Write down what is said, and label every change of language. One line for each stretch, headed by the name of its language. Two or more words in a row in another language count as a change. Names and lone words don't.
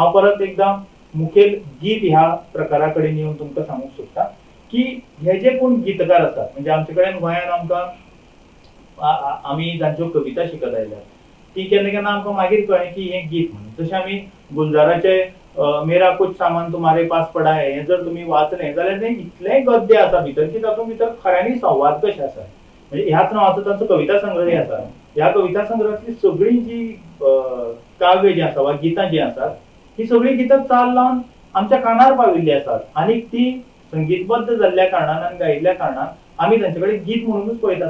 Konkani: हांव परत एकदां मुखेल गीत ह्या प्रकारा कडेन येवन तुमकां सांगूंक सोदतां की हे जे कोण गीतकार आसात म्हणजे आमचे कडेन गोंयांत आमकां आमी जांच्यो कविता शिकत आयल्यात ती केन्ना केन्ना आमकां मागीर कळ्ळें की हें गीत म्हणून. जशें आमी गुलजाराचे मेरा कुछ सामान तुम्हारे पास पडा है हें जर तुमी वाचलें जाल्यार तें इतलें गद्य आसा भितर की तातूंत भितर खऱ्यांनी संवाद कशे आसा. म्हणजे ह्याच नांवाचो तांचो कविता संग्रह आसा. ह्या कविता संग्रहांतली सगळीं जी काव्य जी आसा वा गितां जी आसात ही सगळीं गितां चाल लावन आमच्या कानार पाविल्ली आसात आनी ती संगीतबद्ध जाल्ल्या कारणान आनी गायिल्ल्या कारणान आमी तांचे कडेन गीत म्हणूनच पळयतात.